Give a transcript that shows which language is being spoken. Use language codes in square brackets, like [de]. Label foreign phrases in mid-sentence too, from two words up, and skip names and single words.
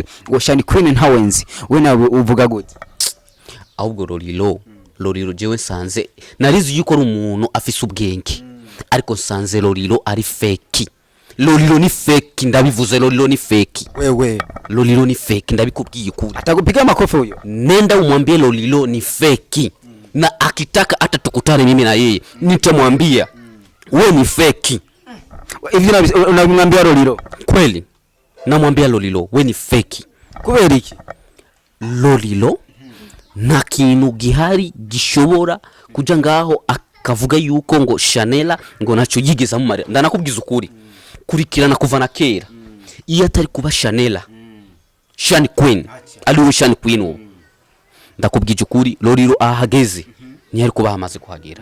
[rn] Ngo Sean Queen ntawenzi we nawe uvuga gute? Ahubwo Lolilo jewe sanze narizi yuko ari umuntu afise ubwenge, ariko sanze Lolilo ari fake. Lolilo ni fake, ndabivuze. Lolilo ni fake. Wewe Lolilo ni fake, ndabikubwiye kuri. [sw] Atakupiga makofi huyo. Nenda umwambie Lolilo ni fake. Na akitaka hata tukutane mimi na yeye nitamwambia wewe ni fake. Hivi unamwambia Lolilo? Kweli namwambia Lolilo wewe ni fake. [rn] Kubera iki? Lolilo nta kintu gihari gishobora kuja ngaho akavuga yuko ngo Chanela ngo naco yigeza mu mari. Ndanakubwiza ukuri kurikirana kuva na kera. Iyo atari kuba Chanela, Sean Queen aliwe Sean Queen ubu ndakubwije ukuri Lolilo ahageze ni ariko bahamaze kuhagera.